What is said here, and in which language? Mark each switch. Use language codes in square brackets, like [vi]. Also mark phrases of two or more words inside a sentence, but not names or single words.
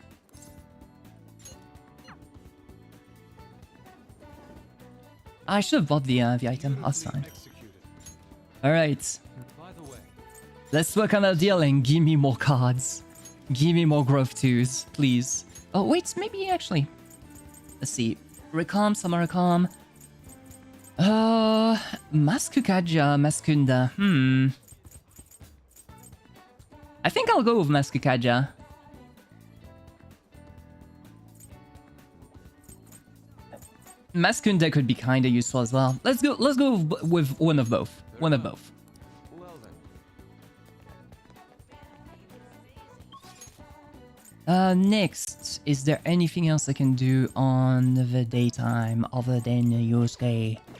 [en] I should have bought the item. That's fine. All right. Let's work on that deal and give me more cards. Give me more Growth 2s, please. Oh, wait, maybe actually. Let's see. Recalm, Samaracalm. Maskukaja, Maskunda. I think I'll go with Maskukaja. Maskunda could be kind of useful as well. Let's go with one of both. One of both. Next, is there anything else I can do on the daytime other than Yosuke?